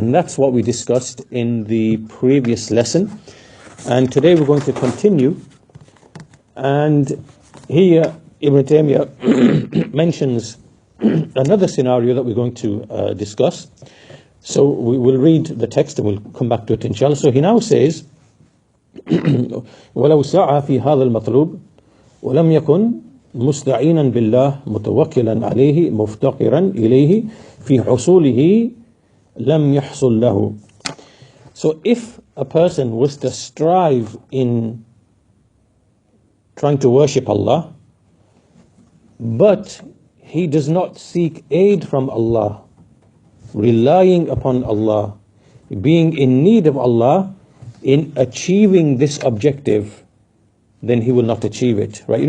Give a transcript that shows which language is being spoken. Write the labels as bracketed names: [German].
[English] And that's what we discussed in the previous lesson. And today we're going to continue. And here Ibn Taymiyyah mentions another scenario that we're going to discuss. So we will read the text and we'll come back to it inshallah. So he now says, [Arabic] وَلَوْ سَعَى فِي هَذَا الْمَطْلُوبِ وَلَمْ يَكُنْ مُسْتَعِينًا بِاللَّهِ مُتَوَكِّلًا عَلَيْهِ مُفْتَقِرًا إِلَيْهِ فِي حُصُولِهِ لَمْ يَحْصُلْ لَهُ. [English] So if a person was to strive in trying to worship Allah, but he does not seek aid from Allah, relying upon Allah, being in need of Allah in achieving this objective, then he will not achieve it, right?